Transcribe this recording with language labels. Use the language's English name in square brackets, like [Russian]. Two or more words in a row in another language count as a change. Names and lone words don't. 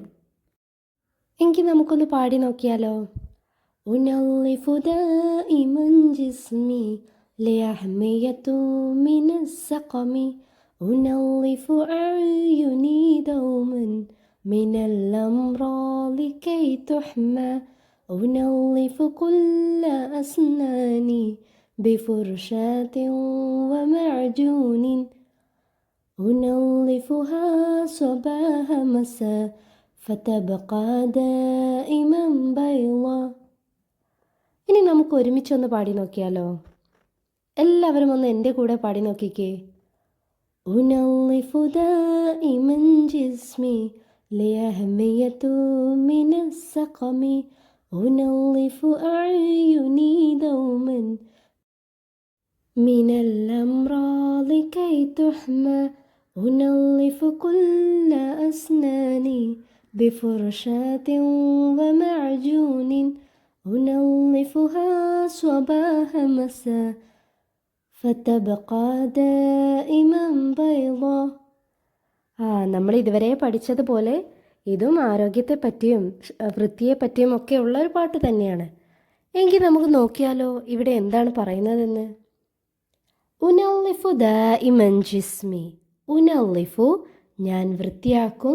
[Malayalam] എങ്കിൽ നമുക്കൊന്ന് പാടി നോക്കിയാലോ? [Arabic] أنظف دائما جسمي ليحميه من السقم أنظف أعيني دوما من الأمراض كي تحمى أنظف كل أسناني بفرشاة ومعجون أنظفها صباح مساء فتبقى دائما بيضا. [Malayalam] ഇനി നമുക്ക് ഒരുമിച്ചൊന്ന് പാടി നോക്കിയാലോ? എല്ലാവരും ഒന്ന് എൻ്റെ കൂടെ പാടി നോക്കിക്കേ. [Arabic] أنظف دائما جسمي ليحمية من السقم أنظف أعيني دوما من الأمراض كي تحمى أنظف كل أسناني بفرشاة ومعجون أنظفها صباح مساء فتبقى دائما بيضا. [Malayalam] നമ്മൾ ഇതുവരെ പഠിച്ചതുപോലെ ഇതും ആരോഗ്യത്തെ പറ്റിയും വൃത്തിയെ പറ്റിയും ഒക്കെ ഉള്ള ഒരു പാട്ട് തന്നെയാണ്. എങ്കിൽ നമുക്ക് നോക്കിയാലോ ഇവിടെ എന്താണ് പറയുന്നതെന്ന്. [Arabic] أنظف دائما جسمي. [Malayalam] ഉനള്ളിഫു ഞാൻ വൃത്തിയാക്കും.